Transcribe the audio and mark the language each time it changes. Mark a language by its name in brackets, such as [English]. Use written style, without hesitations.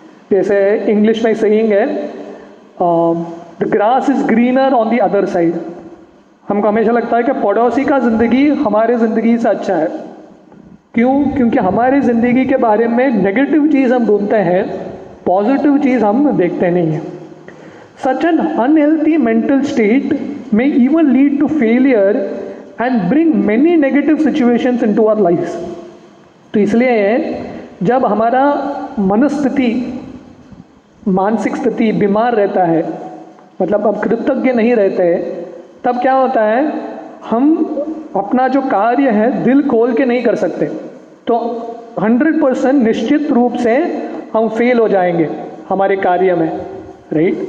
[Hindi] जैसे इंग्लिश में सेइंग है, [English] The grass is greener on the other side. [Hindi] हमको हमेशा लगता है कि पड़ोसी का ज़िंदगी हमारे ज़िंदगी से अच्छा है, क्यों? क्योंकि हमारी ज़िंदगी के बारे में नेगेटिव चीज़ हम ढूंढते हैं, पॉजिटिव चीज़ हम देखते नहीं हैं। [English] Such an unhealthy mental state may even lead to failure and bring many negative situations into our lives। [Hindi] तो इसलिए जब हमारा मनस्थिति, मानसिक स्थिति बीमार रहता है, मतलब अब कृतज्ञ नहीं रहते, तब क्या होता है, हम अपना जो कार्य है दिल खोल के नहीं कर सकते, तो 100% निश्चित रूप से हम फेल हो जाएंगे हमारे कार्य में, राइट?